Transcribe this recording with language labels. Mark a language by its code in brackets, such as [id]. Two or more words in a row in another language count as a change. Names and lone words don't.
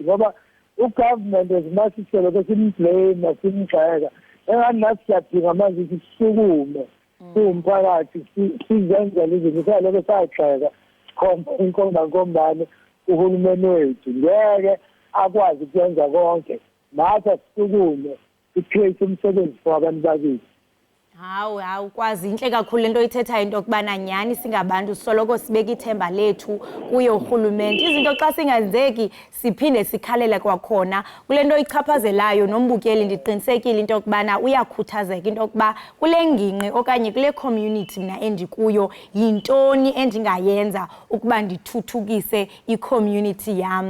[zu] ngoba ugovernment ezimasiselo besimblame simgxeka engani nathi siyadinga manje ukuthi sisukume siwumphakathi sizenzele izinto saloko sagxeka inkombankombane uhulumeni wethu ngeke akwazi ukwenza konke nathi asisukume si-create umsebenzi for abantu bakithi. [xh] Hawu kwazi inhle kakhulu lento ithetha into yokubana nyani singabantu soloko sibeka ithemba lethu kuye urhulumente. Izinto xa singenzeki siphinde sikhalela kwakhona kule nto ichaphazelayo nombukeli. Ndiqinisekile into yokubana uyakhuthazeka into yokuba kule ngingqi okanye kule community mna endikuyo yintoni endingayenza ukuba ndithuthukise i-community yam.